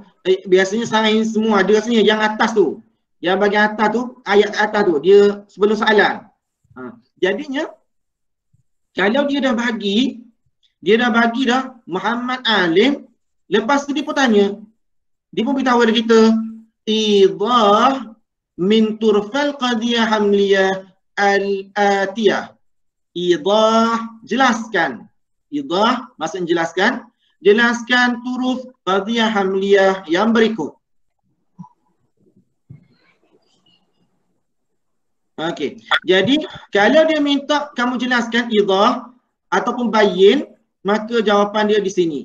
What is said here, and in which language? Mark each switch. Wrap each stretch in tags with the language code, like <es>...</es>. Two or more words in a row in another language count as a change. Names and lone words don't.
<ms>Biasanya sains semua ada rasanya yang atas tu. Yang bahagian atas tu, ayat atas tu, dia sebelum soalan. Jadinya kalau dia dah bagi Muhammad alim, lepas tu dia pun tanya. Dia pun beritahu kepada kita</ms> <ar>إيضاح من طرفي القضية الحملية الآتية.</ar> <ms>Idah, jelaskan. Idah maksudnya jelaskan. Jelaskan turuf</ms> <ar>قضية حملية</ar> <ms>yang berikut. Okey. Jadi kalau dia minta kamu jelaskan idah ataupun bayin, maka jawapan dia di sini.</ms>